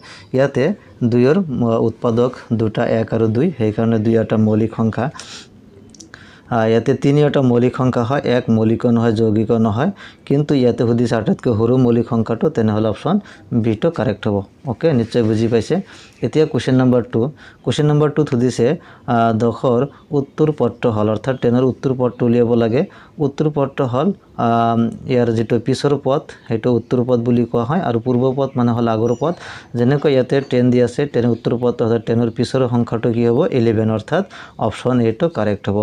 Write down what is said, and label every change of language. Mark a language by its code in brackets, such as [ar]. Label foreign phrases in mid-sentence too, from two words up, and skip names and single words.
[as] ইয়াতে 2ৰ উৎপাদক দুটা, 1 আৰু 2, সেই কাৰণে 2 এটা মৌলিক সংখ্যা। ইয়াতে 3 এটা মৌলিক সংখ্যা হয়, 1 মৌলিক নহয়, যৌগিক নহয়। কিন্তু ইয়াতে সুধিছে আটাইতকৈ সৰু মৌলিক সংখ্যাটো, তেনেহলে [en] option B [as] টো কারেক্ট হ'ব। ওকে, নিশ্চয় বুজি পাইছে। এতিয়া [en] question number [as] 2, [en] question number [as] 2 সুধিছে 10ৰ উত্তৰ পদটো হল, অৰ্থাৎ 10ৰ উত্তৰ পদটো উলিয়াব লাগে। উত্তৰ পদটো হল ইয়াৰ যেটো পিছৰ পদ সেইটো উত্তৰ পদ বুলি কোৱা হয়, আৰু পূৰ্ব পদ মানে হল আগৰ পদ। যেনেকৈ ইয়াতে 10 দি আছে, 10ৰ উত্তৰ পদ অৰ্থাৎ 10ৰ পিছৰ সংখ্যাটো কি হ'ব, 11, অৰ্থাৎ [en] option A [as] টো কারেক্ট হ'ব।